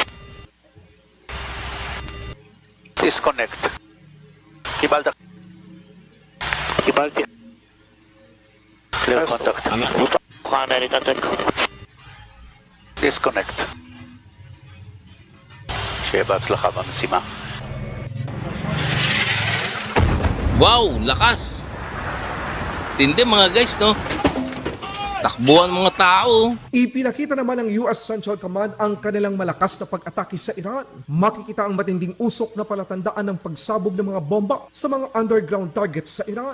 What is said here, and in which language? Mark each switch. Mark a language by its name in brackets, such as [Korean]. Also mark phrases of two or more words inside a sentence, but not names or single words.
[Hebrew] דיסקונקט. קיבלת? קיבלתי. [English] clear contact. [Hebrew] אנחנו מוכן להתנתק. דיסקונקט. שיהיה בהצלחה במשימה. [Filipino] Wow, lakas. Tindi mga guys no. Takbuhan mga tao. Ipinakita naman ng US Central Command ang kanilang malakas na pag-atake sa Iran. Makikita ang matinding usok na palatandaan ng pagsabog ng mga bomba sa mga [English] underground targets [Filipino] sa Iran.